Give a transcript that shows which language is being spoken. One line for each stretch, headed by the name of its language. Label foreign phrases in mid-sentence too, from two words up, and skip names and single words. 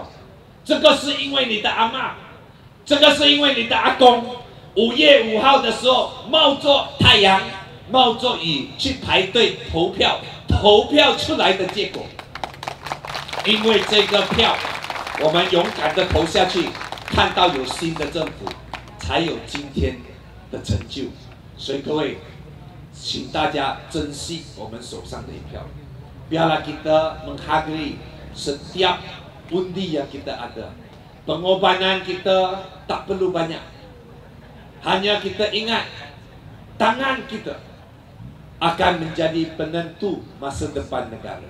Chinese: 这个是因为你的阿嬷，这个是因为你的阿公。5月5号的时候，冒着太阳，冒着雨去排队投票，投票出来的结果。因为这个票，我们勇敢的投下去，看到有新的政府，才有今天的成就。所以各位，请大家珍惜我们手上的一票。
Malay: Biarlah kita menghargai setiap undi yang kita ada. Pengorbanan kita tak perlu banyak. Hanya kita ingat, tangan kita akan menjadi penentu masa depan negara.